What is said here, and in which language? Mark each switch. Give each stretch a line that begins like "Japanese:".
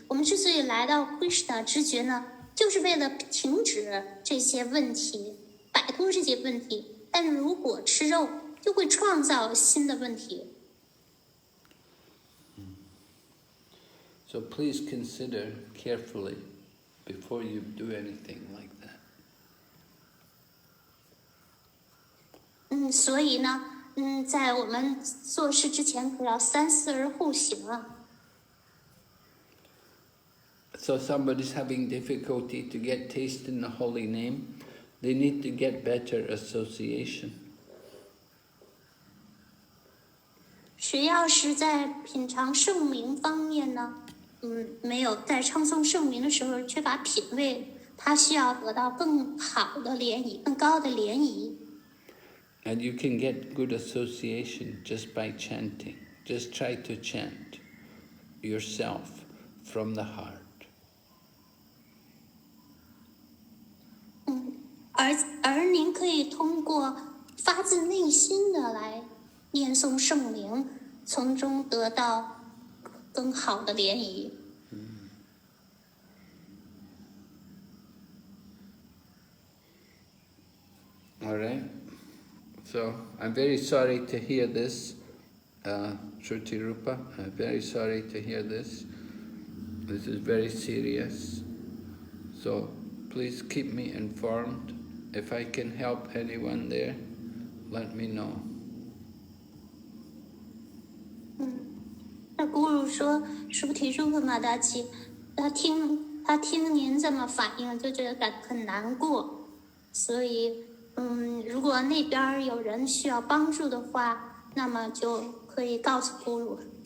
Chinese: 我们之所以来到 Krishna 知觉呢，就是为了停止这些问题，摆脱这些问题。但是如果吃肉，就会创造新的问题。
English: So please consider carefully before you do anything like that.
Chinese: 所以呢，在我们做事之前，可要三思而后行啊。
English: So somebody's having difficulty to get taste in the holy name, they need to get better association.
Chinese: 谁要是在品尝圣名方面呢，没有在唱诵圣名的时候缺乏品味，他需要得到更好的联谊，更高的联谊。
English: And you can get good association just by chanting. Just try to chant yourself from the heart.
Chinese: 而您可以通过发自内心的来念诵圣名，从中得到更好的联谊。
English: All right. So I'm very sorry to hear this, Shruti Rupa. I'm very sorry to hear this. This is very serious. So please keep me informed. If I can help anyone there, let me know.
Chinese: 那古鲁说，舒提舒克马达奇，他听您这么反应，就觉得很难过。所以，如果那边有人需要帮助的话，那么就可以告诉古鲁。